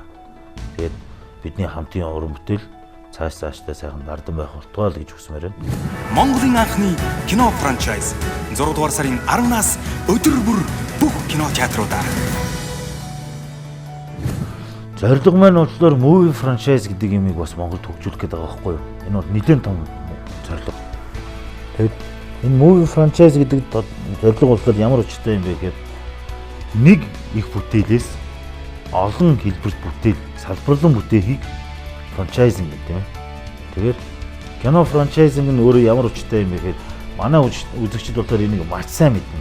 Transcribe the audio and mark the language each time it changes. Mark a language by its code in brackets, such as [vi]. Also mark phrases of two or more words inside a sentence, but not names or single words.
[mn] Тэгээд бидний хамтын уран бүтээл цаашдаа сайхан дардан байх болтугай л гэж хүсмээр байна. Монголын анхны кино франчайз 6 дугаар сарын 10-наас өдөр бүр бүх кино театруудаар. Зорилго маань болохоор [en] movie franchise [mn] гэдэг юмыг бас Монголд хөгжүүлэх гэдэг байгаа байхгүй юу? Энэ бол нэлээд том зорилго. Тэгээд энэ [en] movie franchise [mn] гэдэг зорилго болохоор ямар учиртай юм бэ гэхээр нэг их бүтээлээс олон хэлбэрт бүтээл, салбарлан бүтээхийг франчайзинг гэдэг юм. Тэгээд кино франчайзинг нь өөрөө ямар учиртай юм бэ гэхээр манай үзэгчид болохоор энийг маш сайн мэднэ.